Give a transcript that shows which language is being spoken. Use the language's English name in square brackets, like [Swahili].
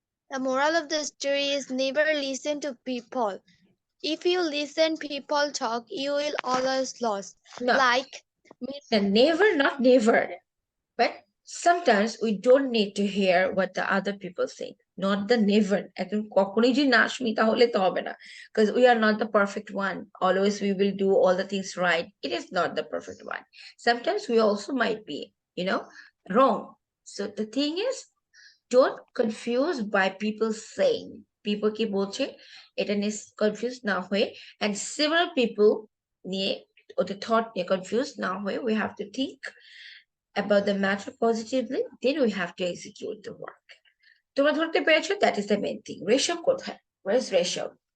[English] The moral of the story is never listen to people. If you listen people talk, you will always lose. No, Like never, not never. But sometimes we don't need to hear what the other people think. Not the never. [Bangla] এখন কখনোই যদি না শুনি তাহলে তো হবে না, [English] because we are not the perfect one. Always we will do all the things right. It is not the perfect one. Sometimes we also might be, wrong. So the thing is, don't confuse by people saying. People [Bangla] কি বলছে এটা নিয়ে [English] confused [Bangla] না হয়ে, [English] and several people [Bangla] নিয়ে ওদের [English] thought নিয়ে confused না হয়ে, we have to think about the matter positively, then we have to execute the work. [Bangla] তোমরা ধরতে পেরেছো? [English] That is the main thing. [Bangla] রেশম কোথায়? [English] Where is Resham?